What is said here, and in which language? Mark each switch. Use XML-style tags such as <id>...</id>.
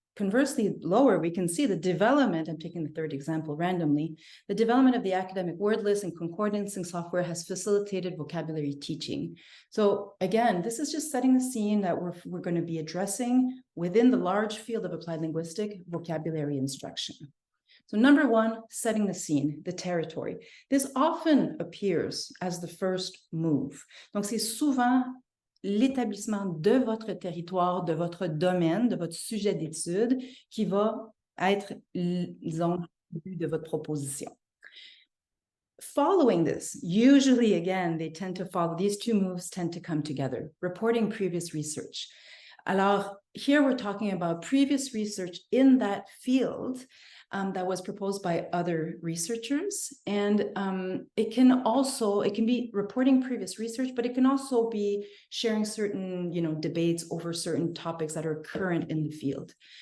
<en>Conversely, lower, we can see the development, I'm taking the third example randomly, the development of the academic word list and concordancing software has facilitated vocabulary teaching. So again, this is just setting the scene that we're going to be addressing within the large field of applied linguistic vocabulary instruction. So number one, setting the scene, the territory. This often appears as the first move.</en> <fr>Donc c'est souvent l'établissement de votre territoire, de votre domaine, de votre sujet d'étude qui va être, disons, le but de votre proposition.</fr> <en>Following this, usually, again, they tend to follow, these two moves tend to come together, reporting previous research. Alors, here we're talking about previous research in that field that was proposed by other researchers. And it can be reporting previous research, but it can also be sharing certain, debates over certain topics that are current in the field.</en>